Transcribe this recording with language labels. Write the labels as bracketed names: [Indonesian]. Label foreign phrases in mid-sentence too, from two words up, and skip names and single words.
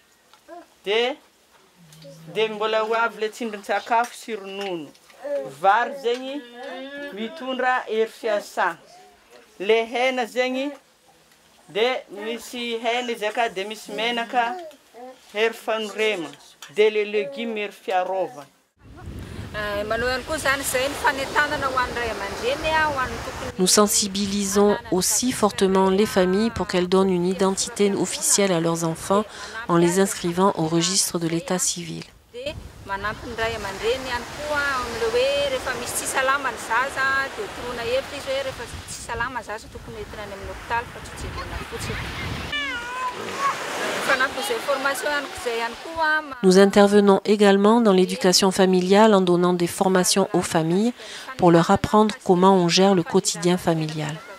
[Malagasy] De mbola ho avy le tsindrin-tsakafo sy ronono. Vary zegny mitondra hery fiasana. Le hena zegny de misy hena zaka de misy menaka hery fanorema. De le légumes hery fiarova. [French] Nous sensibilisons aussi fortement les familles pour qu'elles donnent une identité officielle à leurs enfants en les inscrivant au registre de l'état civil. Nous intervenons également dans l'éducation familiale en donnant des formations aux familles pour leur apprendre comment on gère le quotidien familial.